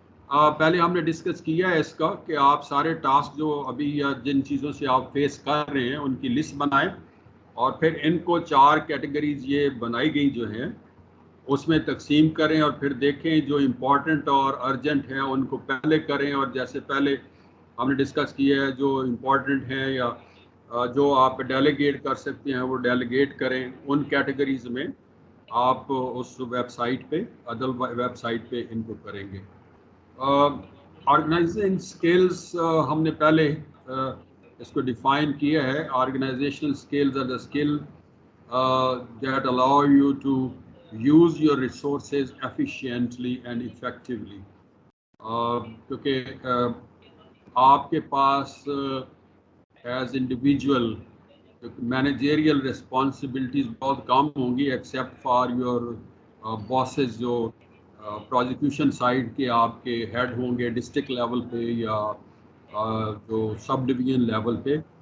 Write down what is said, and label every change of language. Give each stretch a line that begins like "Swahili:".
Urdu: پہلے ہم نے ڈسکس کیا ہے اس کا کہ آپ سارے ٹاسک جو ابھی یا جن چیزوں سے آپ فیس کر رہے ہیں ان کی لسٹ بنائیں اور پھر ان کو 4 کیٹیگریز یہ بنائی گئی جو ہیں اس میں تقسیم کریں اور پھر دیکھیں جو امپورٹنٹ اور ارجنٹ ہیں ان کو پہلے کریں اور جیسے پہلے ہم نے ڈسکس کیا ہے جو امپورٹنٹ ہیں یا جو آپ ڈیلیگیٹ کر سکتے ہیں وہ ڈیلیگیٹ کریں ان کیٹیگریز میں آپ اس ویب سائٹ پہ عدل ویب سائٹ پہ ان کو کریں گے. آرگنائزنگ اسکلس ہم نے پہلے اس کو ڈیفائن کیا ہے.
English: Organizational skills are the skill that allow you to use your resources efficiently and effectively.
Urdu: کیونکہ آپ کے پاس
English: as individual managerial responsibilities
Urdu: بہت کم ہوں گی
English: except for your bosses
Urdu: جو پروزیکیوشن سائڈ کے آپ کے ہیڈ ہوں گے ڈسٹرکٹ لیول پہ یا جو سب ڈویژن لیول پہ.